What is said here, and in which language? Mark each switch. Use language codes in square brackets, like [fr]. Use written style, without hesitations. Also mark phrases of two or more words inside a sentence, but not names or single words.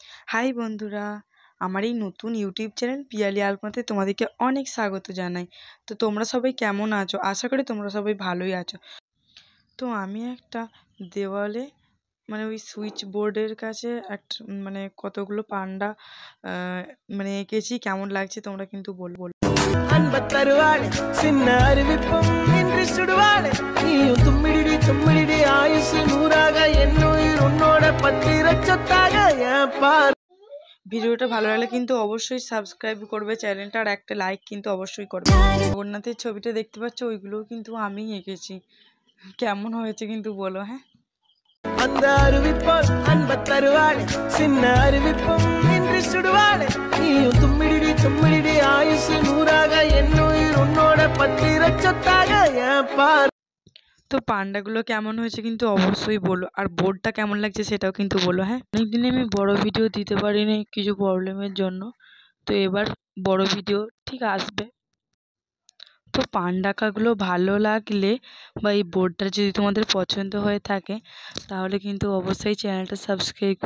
[bn] হাই বন্ধুরা, আমার এই নতুন ইউটিউব চ্যানেল পিয়ালি আলপনাতে তোমাদেরকে অনেক স্বাগত জানাই। তো তোমরা সবাই কেমন আছো? আশা করি তোমরা সবাই ভালোই আছো। তো আমি একটা দেওয়ালে ওই সুইচ বোর্ডের কাছে একটা কতগুলো পান্ডা এঁকেছি। কেমন লাগছে তোমরা কিন্তু বলবো। [ta] அன்பத்தருவாளே சின்ன அறிவிப்பும் இன்றி சுடுவாளே நீயும் தும்மிடி தும்மிடி ஆயுசு நூறாக என்னுயிர் உன்னோட பத்திர சொத்தாக என் பார்। [bn] ভিডিওটা ভালো লাগলে কিন্তু অবশ্যই সাবস্ক্রাইব করবে চ্যানেলটা, আর একটা লাইক কিন্তু অবশ্যই করবে। জগন্নাথের ছবিটা দেখতে পাচ্ছ, ওইগুলোও কিন্তু আমি এঁকেছি। কেমন হয়েছে কিন্তু বলো। হ্যাঁ, [ta] அந்த அறிவிப்போல் அன்பத்தருவாளே சின்ன அறிவிப்பும் இன்றி சுடுவாளே நீயும் தும்மிடி தும்மிடி ஆயுசு நூறாக என்னுயிர் உன்னோட பத்திர சொத்தாக என் பார்। [bn] তো পান্ডাগুলো কেমন হয়েছে কিন্তু অবশ্যই বলো, আর বোর্ডটা কেমন লাগছে সেটাও কিন্তু বলো। হ্যাঁ, অনেকদিন আমি বড় ভিডিও দিতে পারিনি কিছু প্রবলেমের জন্য, তো এবার বড় ভিডিও ঠিক আসবে। তো পান্ডাকাগুলো ভালো লাগলে বা এই বোর্ডটা যদি তোমাদের পছন্দ হয়ে থাকে তাহলে কিন্তু অবশ্যই চ্যানেলটা সাবস্ক্রাইব করবে।